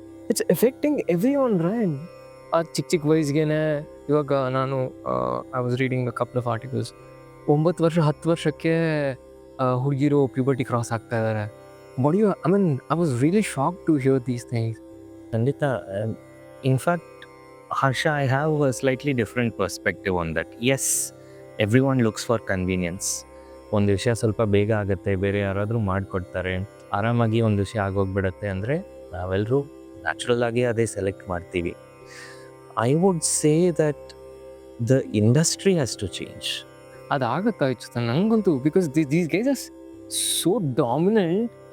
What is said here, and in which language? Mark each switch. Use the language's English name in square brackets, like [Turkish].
[English] It's affecting everyone right. [Kannada] ಆ ಚಿಕ್ಕ ವಯಸ್ಸಿಗೆ ಇವಾಗ ನಾನು [English] I was reading a couple of articles. [Kannada] 9 ವರ್ಷ 10 ವರ್ಷಕ್ಕೆ ಹುಡುಗಿರು ಪ್ಯೂಬರ್ಟಿ ಕ್ರಾಸ್ ಆಗ್ತಾ ಇದ್ದಾರೆ. [English] But I mean I was really shock to hear these things. [Kannada] ಖಂಡಿತ. [English] In fact Harsha, I have a slightly different perspective on that. Yes, everyone looks for convenience. [Kannada] ಒಂದು ವಿಷಯ ಸ್ವಲ್ಪ ಬೇಗ ಆಗುತ್ತೆ, ಬೇರೆ ಯಾರಾದರೂ ಮಾಡಿಕೊಡ್ತಾರೆ, ಆರಾಮಾಗಿ ಒಂದು ವಿಷಯ ಆಗೋಗ್ಬಿಡುತ್ತೆ ಅಂದರೆ ನಾವೆಲ್ಲರೂ ನ್ಯಾಚುರಲ್ ಆಗಿ ಅದೇ ಸೆಲೆಕ್ಟ್ ಮಾಡ್ತೀವಿ. [English] I would say that the industry has to change. [Kannada] ಅದಾಗತ್ತಾಯ್ತು ನಂಗಂತೂ. [English] Because these guys are so dominant.